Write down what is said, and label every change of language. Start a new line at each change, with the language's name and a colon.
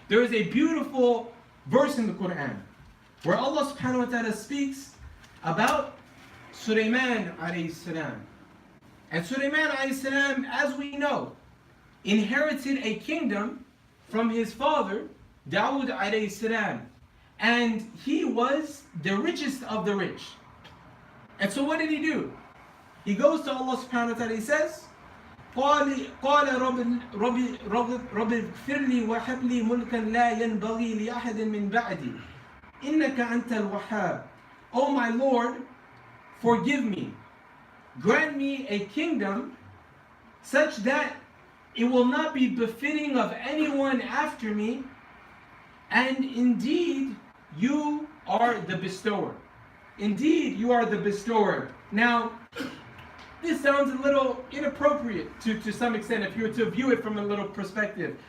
English: There is a beautiful verse in the Quran where Allah subhanahu wa ta'ala speaks about Sulaiman alayhi salam. And Sulaiman alayhi salam, as we know, inherited a kingdom from his father, Dawood alayhi salam. And he was the richest of the rich. And so what did he do? He goes to Allah subhanahu wa ta'ala, he says,
Arabic: قال رب اغفر لي وهب لي ملكا لا ينبغي لأحد من بعدي إنك أنت الوهاب.
English: Oh my Lord, forgive me. Grant me a kingdom such that it will not be befitting of anyone after me, and indeed you are the bestower. Indeed you are the bestower. Now, this sounds a little inappropriate to some extent if you were to view it from a little perspective.